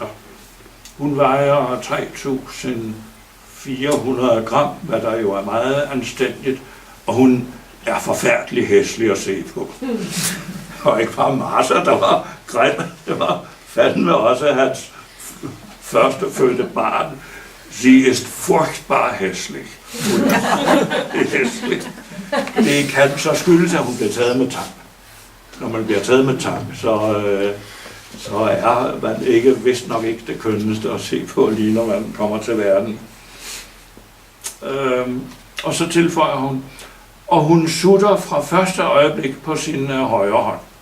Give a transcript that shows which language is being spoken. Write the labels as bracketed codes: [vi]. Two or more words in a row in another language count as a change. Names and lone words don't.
[da] Hun vejer 3.400 gram, hvad der jo er meget anstændigt, og hun er forfærdelig hæslig at se på. Og ikke bare Martha, der var grim, det var fandme også hans førstefødte barn. [de] Sie ist furchtbar hæslig. [da] Hun er hæslig. Det kan så skyldes, at hun bliver taget med tang. Når man bliver taget med tang, så er man ikke, vist nok ikke det kønneste at se på, lige når man kommer til verden. Og så tilføjer hun, og hun sutter fra første øjeblik på sin højre hånd.